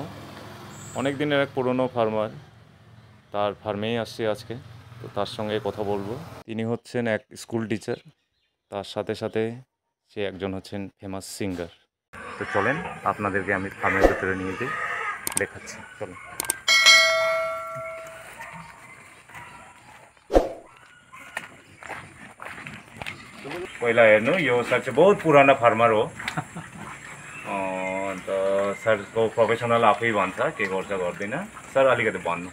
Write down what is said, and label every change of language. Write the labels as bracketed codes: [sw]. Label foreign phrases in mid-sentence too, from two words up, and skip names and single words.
[bn] অনেক দিনের এক পুরনো ফার্মার, তার ফার্মেই আসছি আজকে। তো তার সঙ্গে কথা বলবো। তিনি হচ্ছেন এক [en] school teacher, [bn] তার সাথে সাথে সে একজন হচ্ছেন [en] famous singer. [bn] তো চলেন আপনাদেরকে আমি ফার্মের ভেতরে নিয়ে যেয়ে দেখাচ্ছি। চলেন। [ne] पहिला हेर्नु, यो सर चाहिँ बहुत पुरानो फार्मर हो। अन्त सरको प्रोफेसनल आफै भन्छ के गर्छ गर्दैन। सर अलिकति भन्नु।